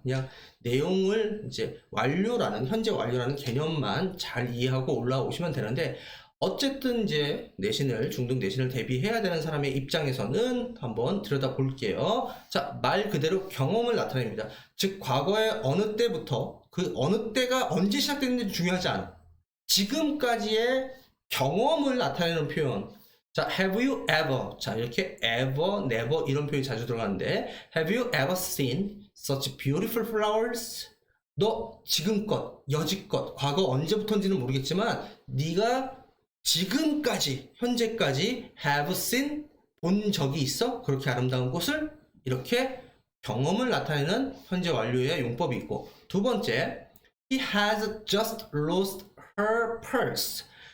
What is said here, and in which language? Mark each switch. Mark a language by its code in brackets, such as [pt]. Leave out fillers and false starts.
[ko] 그냥 내용을 이제 현재 완료라는 개념만 잘 이해하고 올라오시면 되는데, 어쨌든 이제 중등 내신을 대비해야 되는 사람의 입장에서는 한번 들여다 볼게요. 자, 말 그대로 경험을 나타냅니다. 즉, 과거의 어느 때부터, 그 어느 때가 언제 시작됐는지 중요하지 않아. 지금까지의 경험을 나타내는 표현. [en] 자, have you ever. [ko] 자, 이렇게 [en] ever, never [ko] 이런 표현이 자주 들어가는데, [en] have you ever seen such beautiful flowers? [ko] 너 지금껏, 여지껏, 과거 언제부터인지는 모르겠지만 네가 지금까지, 현재까지 [en] have seen, [ko] 본 적이 있어? 그렇게 아름다운 꽃을? 이렇게 경험을 나타내는 현재 완료의 용법이 있고, 두 번째, [en] he has just lost her purse.